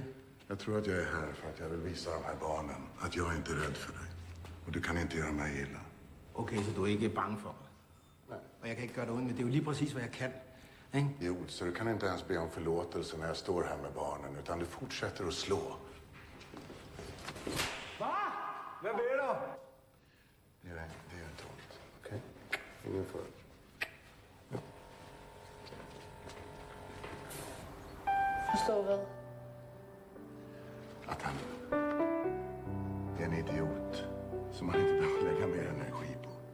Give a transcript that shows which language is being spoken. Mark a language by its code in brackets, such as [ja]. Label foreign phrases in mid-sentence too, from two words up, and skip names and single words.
[sv] Jag tror att jag är här för att jag vill visa de här barnen att jag inte är rädd för dig. Och du kan inte göra mig illa. [da] Okay, så du er ikke bange for mig? [sv] Nej. [da] Og jeg kan ikke gøre dig ondt, men det er jo lige præcis, hvad jeg kan. Ikke? [sv] Jo, så du kan inte ens be om förlåtelse när jag står här med barnen, utan du fortsätter att slå. [da] Hvad? Hvad vil du? [sv] Det är inte ont, okej? Ingen fara. [da] Forstår hvad? [sv] Att han är en idiot som man inte behöver lägga mer energi på.